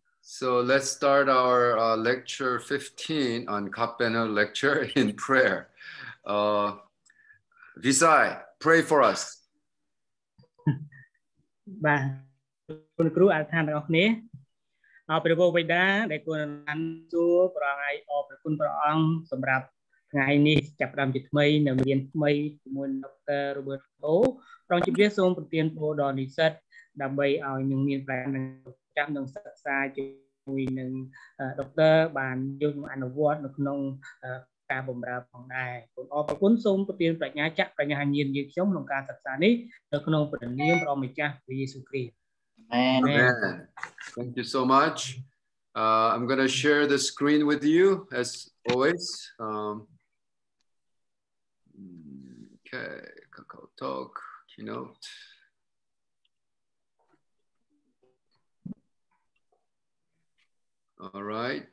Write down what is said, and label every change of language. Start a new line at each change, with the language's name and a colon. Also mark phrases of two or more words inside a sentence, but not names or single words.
English: So let's start our lecture 15 on Gap Eul lecture in prayer. Visai, pray for us.
Khmer: បាទគុណគ្រូអរថានទាំងអស់គ្នាអរព្រះវរបិតាដែលគុណបានជួបព្រះអង្គឲ្យអរព្រះគុណព្រះអង្គសម្រាប់ថ្ងៃ នេះចាប់ផ្ដើមជាថ្មីនៅរៀនថ្មីជាមួយដុកទ័រ Robert O ព្រះអង្គជម្រាបសូមប្រទានពរដល់និស្សិតដើម្បីឲ្យនឹងមានប្រាជ្ញាចាំនឹងសិក្សាជាមួយនឹងដុកទ័របានយកអនុវត្តនៅក្នុងការបម្រើផងដែរគុណអរព្រះគុណសូមប្រទានប្រាជ្ញាចក្របញ្ញាញាណយើងខ្ញុំក្នុងការសិក្សានេះនៅក្នុងព្រះនាមព្រះម្ចាស់ព្រះយេស៊ូវគ្រីស្ទ
English: Amen. Thank you so much. I'm going to share the screen with you as always. Okay, Kakao Talk, Keynote. All right.